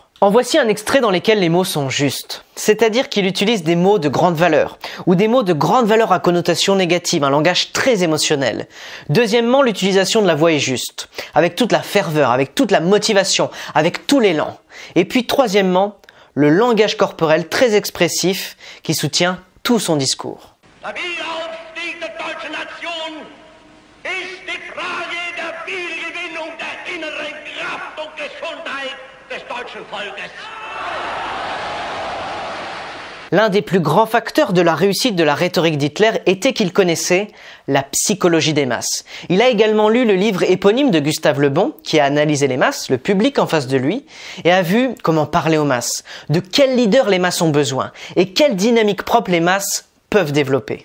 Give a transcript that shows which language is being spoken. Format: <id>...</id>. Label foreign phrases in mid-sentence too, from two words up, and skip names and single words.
<fr>En voici un extrait dans lequel les mots sont justes. C'est-à-dire qu'il utilise des mots de grande valeur, ou des mots de grande valeur à connotation négative, un langage très émotionnel. Deuxièmement, l'utilisation de la voix est juste, avec toute la ferveur, avec toute la motivation, avec tout l'élan. Et puis troisièmement, le langage corporel très expressif qui soutient tout son discours.</fr> <de>Der Wiederaufstieg der deutschen Nation ist die Frage der Wiedergewinnung der inneren Kraft und Gesundheit des deutschen Volkes.</de> <fr>L'un des plus grands facteurs de la réussite de la rhétorique d'Hitler était qu'il connaissait la psychologie des masses. Il a également lu le livre éponyme de Gustave Le Bon, qui a analysé les masses, le public en face de lui, et a vu comment parler aux masses, de quel leader les masses ont besoin, et quelle dynamique propre les masses peuvent développer.</fr>